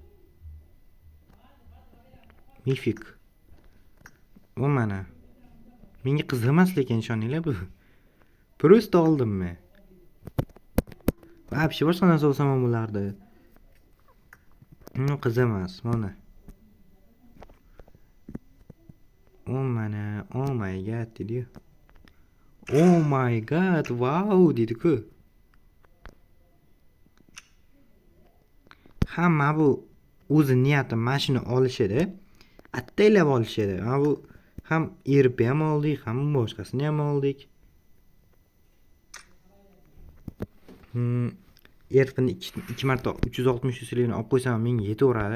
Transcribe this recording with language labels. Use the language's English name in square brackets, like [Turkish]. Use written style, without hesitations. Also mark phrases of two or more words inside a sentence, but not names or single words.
[Uzbek] Mifik. Bu mana. Menga qiziq emas lekin ishoninglar bu. Просто oldim men. Вообще boshqa narsa olsam ham bo'lardi. Qiziq emas, mana. Mana, [English] oh my god [Uzbek] dedi-yu. [English] Oh my god, [Uzbek] wow dedi-ku. Hamma bu o'zi niyati mashina olishadi. Attaylab olishadi. Bu ham ERP ham oldik, ham boshqasini ham oldik. ERPni 2 marta 360 cc-ligini olib qo'ysam menga yetaveradi.